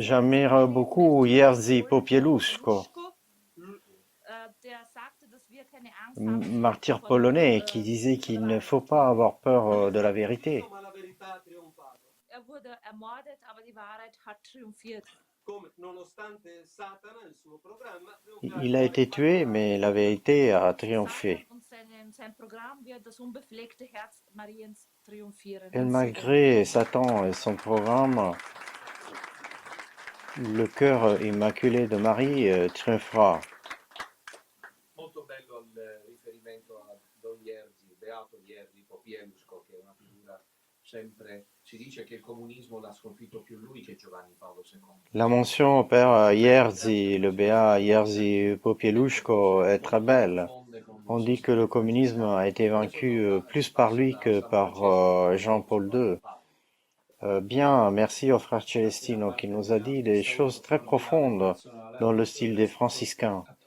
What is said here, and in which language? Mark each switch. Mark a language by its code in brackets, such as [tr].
[fr] J'admire beaucoup Jerzy Popieluszko, [de] der sagte, dass wir keine Angst haben [fr] martyr [de] vor [fr] polonais, [de] der, [fr] qui disait qu'il ne faut pas avoir peur de la vérité. [it] Ma la verità ha trionfato. [de] wurde ermordet, aber die Wahrheit hat triumphiert. [it] Come nonostante Satana, il suo programma, [fr] Il a été tué, mais la vérité a triomphé. [de] Satan und sein Programm wird das unbefleckte Herz Mariens triumphieren. [fr] Et malgré Satan et son programme, le cœur immaculé de Marie triomphera. [it] Molto bello il riferimento a Don Jerzy, Beato Jerzy Popieluszko, che è una figura sempre, si dice che il comunismo l'ha sconfitto più lui che Giovanni Paolo II. [fr] La mention au père Jerzy, le béat Jerzy Popieluszko, est très belle. On dit que le communisme a été vaincu plus par lui que par Jean-Paul II. Bien, merci au frère Celestino qui nous a dit des choses très profondes dans le style des franciscains.